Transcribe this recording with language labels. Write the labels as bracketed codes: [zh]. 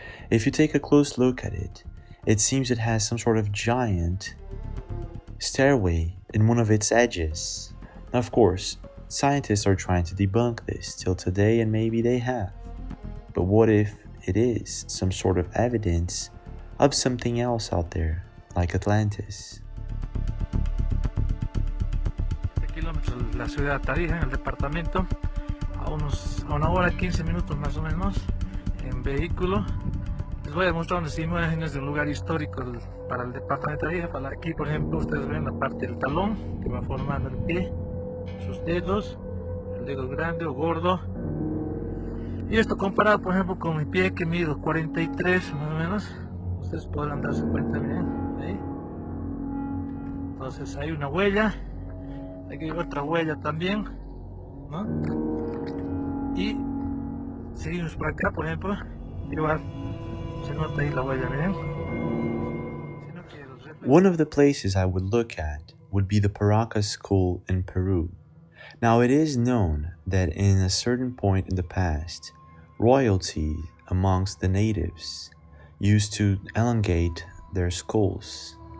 [en] If you take a close look at it, it seems it has some sort of giant stairway in one of its edges. Now, of course, scientists are trying to debunk this till today, and maybe they have. But what if it is some sort of evidence of something else out there, like Atlantis? [es] Kilómetros de la ciudad de Tarija, en el departamento, a una hora y 15 minutos más o menos, en vehículo. Les voy a mostrar unas imágenes de un lugar histórico para el departamento de Tarija. Para aquí, por ejemplo, ustedes ven la parte del talón que va formando el pie, sus dedos, el dedo grande o gordo. Y esto comparado, por ejemplo, con mi pie que mido 43 más o menos, ustedes podrán darse cuenta, miren, ahí. Entonces hay una huella. Aquí hay otra huella también, ¿no? Y seguimos por acá, por ejemplo, igual se nota ahí la huella, miren. [en] One of the places I would look at would be the Paracas school in Peru. Now, it is known that in a certain point in the past, royalty amongst the natives used to elongate their skulls.